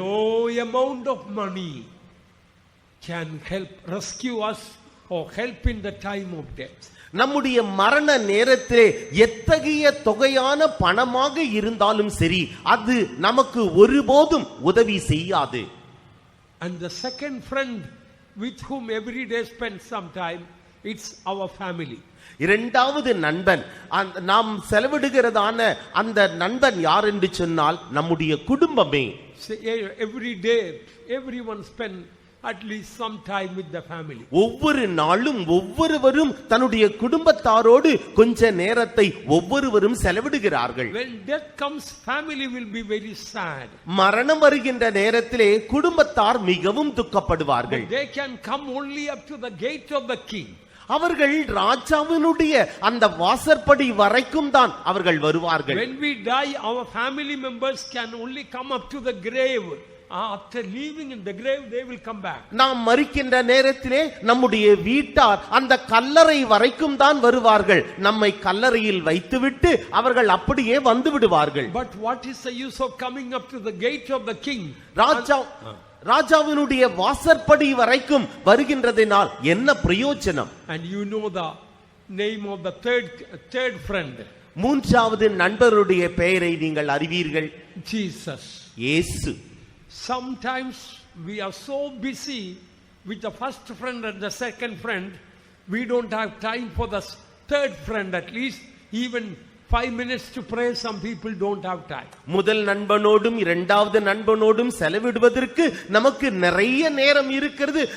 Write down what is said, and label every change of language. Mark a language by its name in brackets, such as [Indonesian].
[English] No amount of money can help rescue us or help in the time of death. [Tamil] நம்முடைய மரண நேரத்திலே எத்தகைய தொகையான பணமாக இருந்தாலும் சரி, அது நமக்கு ஒருபோதும் உதவி செய்யாது. [English] And the second friend with whom every day spend some time, it's our family. [Tamil] இரண்டாவது நண்பன், நாம் செலவிடுகிறதான அந்த நண்பன் யார் என்று சொன்னால் நம்முடைய குடும்பமே. [English] Every day everyone spend at least some time with the family. [Tamil] ஒவ்வொரு நாளும் ஒவ்வொருவரும் தன்னுடைய குடும்பத்தாரோடு கொஞ்ச நேரத்தை ஒவ்வொருவரும் செலவிடுகிறார்கள். [English] When death comes, family will be very sad. [Tamil] மரணம் வருகின்ற நேரத்திலே குடும்பத்தார் மிகவும் துக்கப்படுவார்கள். [English] They can come only up to the gate of the king. [Tamil] அவர்கள் ராஜாவினுடைய அந்த வாசற்படி வரைக்கும் தான் அவர்கள் வருவார்கள். [English] When we die, our family members can only come up to the grave. After leaving in the grave, they will come back. [Tamil] நாம் மரிக்கின்ற நேரத்திலே நம்முடைய வீட்டார் அந்த கல்லறை வரைக்கும் தான் வருவார்கள். நம்மை கல்லறையில் வைத்துவிட்டு அவர்கள் அப்படியே வந்து விடுவார்கள். [English] But what is the use of coming up to the gate of the king? [Tamil] ராஜாவினுடைய வாசற்படி வரைக்கும் வருகின்றதினால் என்ன பிரயோஜனம்? [English] And you know the name of the third friend. [Tamil] மூன்றாவது நண்பருடைய பெயரை நீங்கள் அறிவீர்கள். [English] Jesus. [Tamil] இயேசு. [English] Sometimes we are so busy with the first friend and the second friend, we don't have time for the third friend. At least even 5 minutes to pray, some people don't have time. [Tamil] முதல் நண்பனோடும் இரண்டாவது நண்பனோடும் செலவிடுவதற்கு நமக்கு நிறைய நேரம் இருக்கிறது.